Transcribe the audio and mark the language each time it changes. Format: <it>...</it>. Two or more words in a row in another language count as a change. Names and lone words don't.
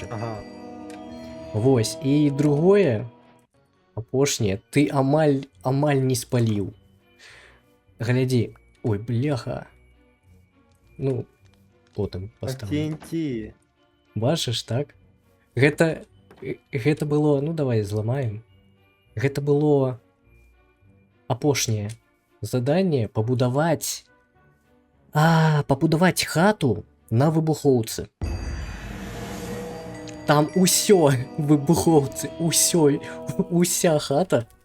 <uk>Ага. Ось. І другое, опошнє, ти амаль не спалив. Гляди. Ой, бляха. Ну, потім А поставлю. TNT. Бачиш, так?</uk> <be>Гэта было, ну давай зламаем. Гэта было апошняе заданне пабудаваць хату на выбухоўцы. Там усё выбухоўцы, уся хата.</be>